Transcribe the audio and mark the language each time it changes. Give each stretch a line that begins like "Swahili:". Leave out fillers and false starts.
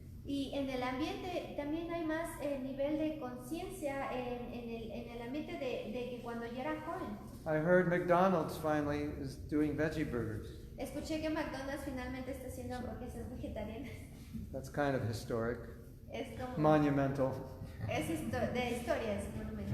Spanish: Y en el ambiente también hay más nivel de conciencia en el ambiente de que cuando yo era joven.
English: I heard McDonald's finally is doing veggie burgers.
Spanish: Escuché que McDonald's finalmente está haciendo hamburguesas vegetarianas.
English: That's kind of historic,
Spanish: Es como
English: monumental.
Spanish: es de historia, es monumento.